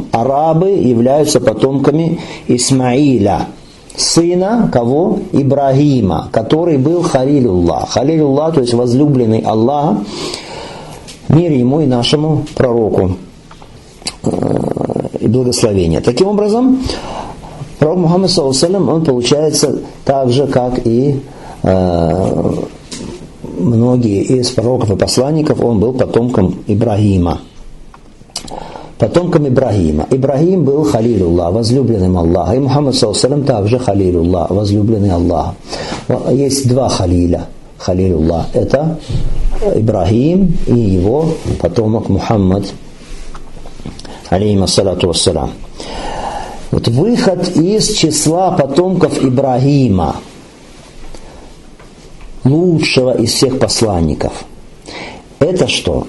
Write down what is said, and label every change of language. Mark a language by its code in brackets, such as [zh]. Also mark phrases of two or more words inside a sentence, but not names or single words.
[ru] Арабы являются потомками Исмаиля, сына кого? Ибрагима, который был Халилуллах. Халилуллах, то есть возлюбленный Аллаха, мир ему и нашему пророку и благословение. Таким образом, пророк Мухаммад, [ar] صلى الله عليه وسلم, [ru] он получается так же, как и многие из пророков и посланников, он был потомком Ибрагима. Ибрагим был Халилуллах, возлюбленным Аллаха. И Мухаммад, [ar] صلى الله عليه وسلم, [ru] также Халилуллах, возлюбленный Аллаха. Есть два Халиля. Халилуллах – это Ибрагим и его потомок Мухаммад, [ar] عليه الصلاة والسلام. [ru] Вот выход из числа потомков Ибрагима, лучшего из всех посланников, это что?